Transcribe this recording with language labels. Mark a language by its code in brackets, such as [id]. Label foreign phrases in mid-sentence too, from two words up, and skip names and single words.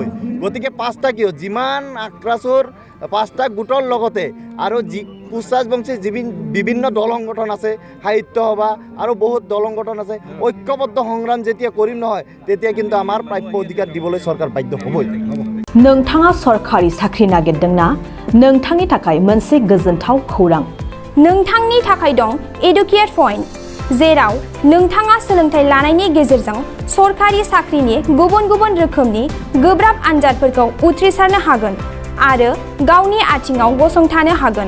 [as] গতিকে 5টা কিয় যিমান আক্ৰাসুৰ 5টা গোটৰ লগতে আৰু যি কোচ ৰাজবংশীৰ বিভিন্ন দল সংগঠন আছে, সাহিত্য সভা আৰু বহুত দল সংগঠন আছে, ঐক্যবদ্ধ সংগ্ৰাম যেতিয়া কৰিম নহয় তেতিয়া কিন্তু আমাৰ প্ৰাপ্য অধিকাৰ দিবলৈ চৰকাৰ বাধ্য হ'বই। [brx] नोंथाङा सरकारि साख्रि नागिरदोंना? नोंथांनि थाखाय मोनसे गोजोनथाव खौरां। नोंथांनि थाखाय दं एडुकेट पॉइन्ट, जेराव नोंथाङा सोलोंथाइ लानायनि गेजेरजों सरकारि साख्रिनि गुबुन गुबुन रोखोमनि गोब्राब आनजादफोरखौ उथ्रिसारनो हागोन आरो गावनि आथिङाव गसंथानो हागोन।